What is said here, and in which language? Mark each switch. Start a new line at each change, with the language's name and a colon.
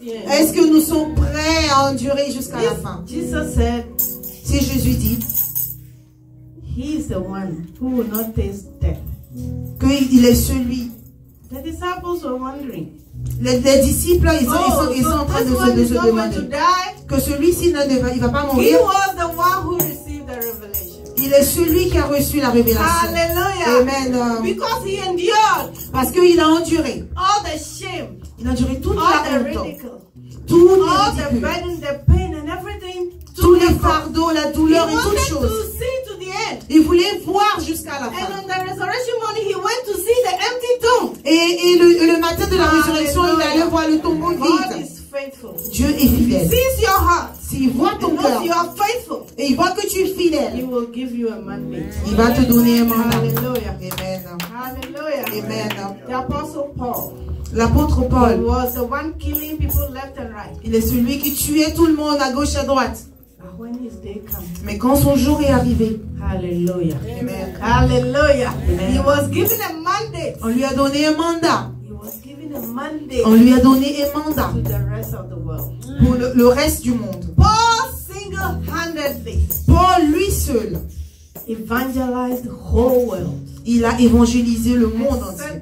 French: Est-ce que nous sommes prêts à endurer jusqu'à la fin?
English: Jesus said,
French: si Jésus dit,
English: He is the one who will not taste death.
French: Qu'il est celui.
English: The disciples were wondering.
French: Les disciples, ils sont en train de se demander que celui-ci il va pas mourir.
English: He was the one who received the revelation.
French: Il est celui qui a reçu la révélation.
English: Hallelujah. Amen. Because he endured.
French: Parce qu'il a enduré.
English: All the shame.
French: Il a enduré toute la honte.
English: All the burden, the pain and everything.
French: Tous les fardeaux, la douleur et toutes choses. Il voulait voir jusqu'à la fin.
English: And on the resurrection morning, he went to see the empty tomb.
French: Et le matin de la résurrection, il allait voir le tombeau vide. Dieu est fidèle. S'il voit ton cœur et il voit que tu es fidèle, il va te donner un mandat.
English: Hallelujah. Amen. Hallelujah. Amen. The Apostle Paul.
French: L'apôtre Paul
English: was the one killing people left and right.
French: Il est celui qui tuait tout le monde à gauche et à droite.
English: When his day comes.
French: Mais quand son jour est arrivé,
English: Hallelujah. Amen. Hallelujah. Amen. He was given a mandate.
French: On lui a donné un mandat.
English: He was given a mandate.
French: On lui a donné un mandat
English: to the rest of the world.
French: Pour le reste du monde.
English: Paul single-handedly.
French: Paul lui seul
English: evangelized the whole world.
French: Il a évangélisé le monde entier.